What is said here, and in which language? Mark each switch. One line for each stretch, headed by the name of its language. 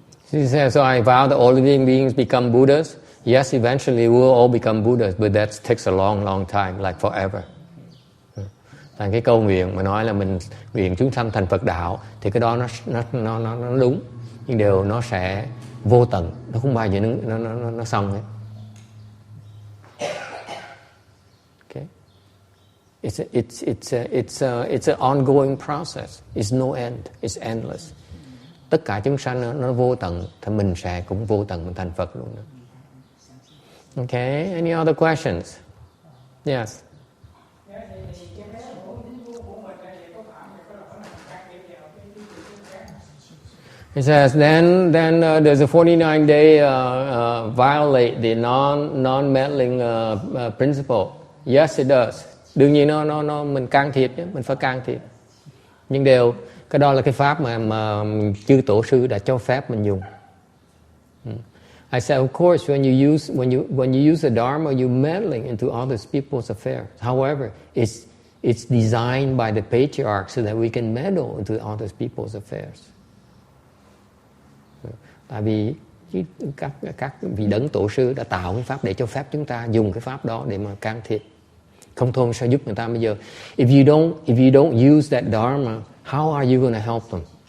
English: She says, so I vow that all living beings become Buddhas. Yes, eventually we'll all become Buddhas, but that takes a long, long time, like forever.
Vietnamese: Thành cái câu nguyện mà nói là mình nguyện chúng sanh thành Phật đạo thì cái đó nó đúng, nhưng điều nó sẽ vô tận, nó không bao giờ nó xong hết.
English: Okay, it's an ongoing process. It's no end. It's endless.
Vietnamese: Tất cả chúng sanh nó vô tận, thì mình sẽ cũng vô tận, mình thành Phật luôn đó.
English: Okay, any other questions? Yes. It says then does the 49-day violate the non-meddling principle? Yes, it does.
Vietnamese: Đương nhiên nó mình can thiệp chứ, mình phải can thiệp. Nhưng cái đó là cái pháp mà chư tổ sư đã cho phép mình dùng.
English: I said, of course, when you use the Dharma, you're meddling into other people's affairs. However, it's designed by the patriarchs so that we can meddle into other people's affairs.
Vietnamese: Tại vì các vị đấng tổ sư đã tạo cái pháp để cho phép chúng ta dùng cái pháp đó để mà can thiệp. Không thôi sao giúp người ta bây giờ?
English: If you don't use that Dharma, how are you going to help them?